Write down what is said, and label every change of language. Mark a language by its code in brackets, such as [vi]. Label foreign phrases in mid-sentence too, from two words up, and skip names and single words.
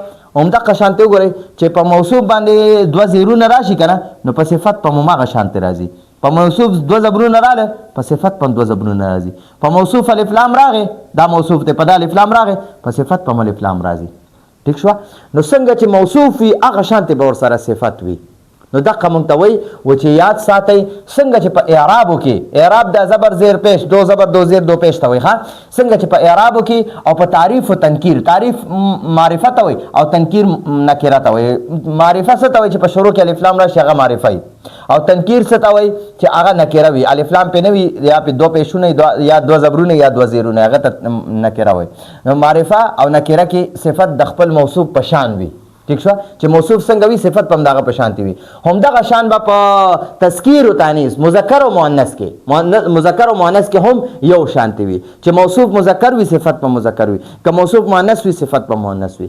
[ps] همدا قشانته وګورئ چې په موصوف باندې دوه زیرونه راشي کنه نو په صفت په ماغه شانته راځي، په موصوف دوه زبرونه رااله په صفت په دوه زبرونه راځي، په موصوف الف لام راغی دا موصوف ته په د الف لام راغی په صفت په الف لام راځي. ٹھیک شو. نو څنګه چې موصوف وي هغه شانته به ور سره صفت وي. نو دغه مونږ ته وایي و چې یاد ساتئ څنګه چې په اعرابو کې اعراب د زبر زیر پیش دو زبر دو زیر دو پیش ته وایي ښه، څنګه چې په اعرابو کې او په تعریف او تنکیر، تعریف معرفت ته وایي او تنکیر نکره ته وایي. معرفت څه ته وایي چې په شروع کې الف لام راشي هغه معرفه وي، او تنکیر څه ته وایي چې هغه نکره وي، الف لام پې نه وي یا په دو پیشونه یا دو زبرونه یا دو زیرونه هغه ته نکره وایي. نو معرفه او نکره کې صفت د خپل موصوف په شان وي. ٹھیک شو. چې موصوف څنګه وي صفت په همدغه په شانتي وي. همدغه شان به په تذکیر او تانیث مذکر او مؤنث کې مذکر او مؤنث کې هم یو شانتي وي، چې موصوف مذکر وي صفت په مذکر وي، که موصوف مؤنث وي صفت په مؤنث وي.